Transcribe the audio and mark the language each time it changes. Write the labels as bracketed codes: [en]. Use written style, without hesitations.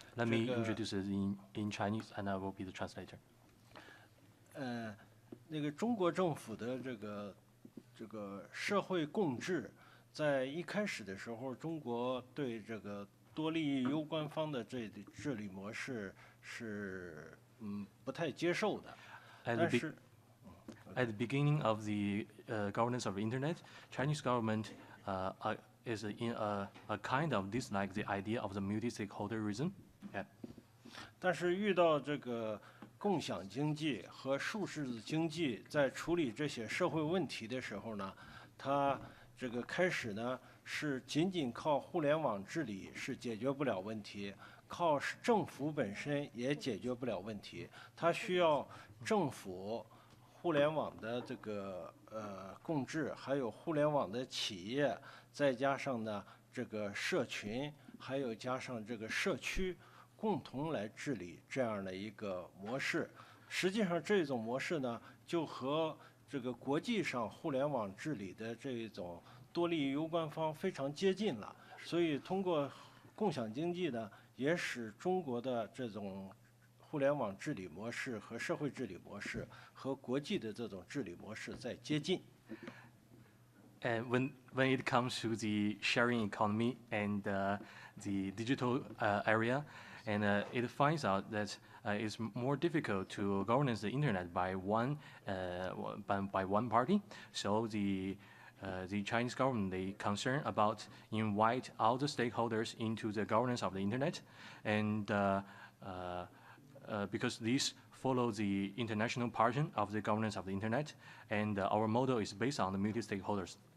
[en] Let me introduce it in Chinese, and I will be the translator. [zh] 那个中国政府的这个社会共治，在一开始的时候，中国对这个多利益攸关方的治理模式是不太接受的。但是 [en] At the beginning of the governance of the internet, Chinese government is in a kind of dislike the idea of the multi-stakeholderism. Yeah. [zh] 但是遇到这个共享经济和数字经济在处理这些社会问题的时候呢，它这个开始呢是仅仅靠互联网治理是解决不了问题，靠政府本身也解决不了问题，它需要政府、互联网的这个共治，还有互联网的企业，再加上呢这个社群，还有加上这个社区，共同来治理这样的一个模式。实际上这种模式呢，就和这个国际上互联网治理的这种多利益攸关方非常接近了。所以通过共享经济呢，也使中国的这种互联网治理模式和社会治理模式和国际的这种治理模式在接近。 [en] And when it comes to the sharing economy and the digital area, and it finds out that it's more difficult to governance the internet by one party. So the Chinese government, they concerned about invite all the stakeholders into the governance of the internet, and because these follow the international pattern of the governance of the internet, and our model is based on the multi-stakeholders.